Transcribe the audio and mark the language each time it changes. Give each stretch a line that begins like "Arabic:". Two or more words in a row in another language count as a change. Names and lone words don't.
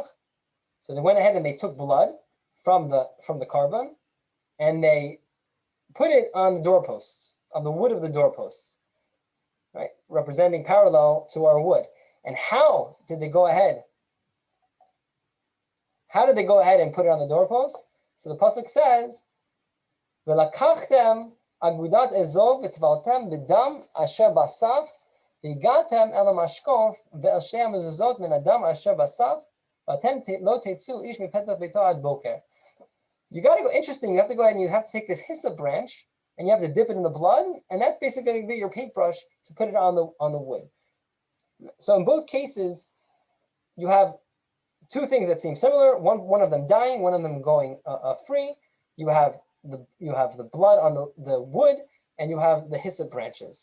English: So they went ahead and they took blood from the carbon and they put it on the doorposts, on the wood of the doorposts, right? Representing parallel to our wood. And how did they go ahead? How did they go ahead and put it on the doorpost? So the pasuk says,
Hebrew: "ולקחתם אגדת אזוב וטבלתם בדם אשר בסף והגעתם אל המשקוף ואל שתי המזוזת מן הדם אשר בסף ואתם לא תצאו איש מפתח ביתו עד בקר."
English: You got to go. Interesting. You have to go ahead and you have to take this hyssop branch and you have to dip it in the blood, and that's basically going to be your paintbrush to put it on the wood. So in both cases, you have two things that seem similar. One of them dying, one of them going free. You have the blood on the wood, and you have the hyssop branches.